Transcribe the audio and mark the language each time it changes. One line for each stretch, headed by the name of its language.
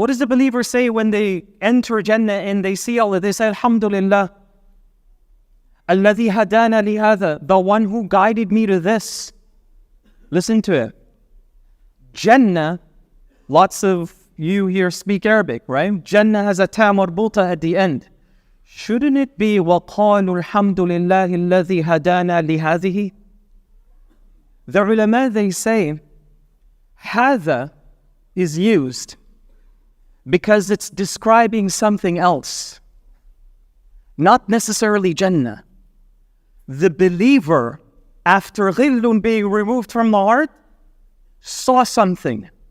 English: What does the believer say when they enter Jannah and they see Allah? They say, Alhamdulillah.
Arabic: الَّذِي هَدَانَا لِهَذَا.
English: The one who guided me to this. Listen to it. Jannah, lots of you here speak Arabic, right? Jannah has a ta marbuta at the end. Shouldn't it be
Arabic: وَقَالُوا الْحَمْدُ لِلَّهِ الَّذِي هَدَانَا لِهَذِهِ?
English: The ulama, they say, هذا is used because it's describing something else, not necessarily Jannah. The believer, after ghillun being removed from the heart, saw something.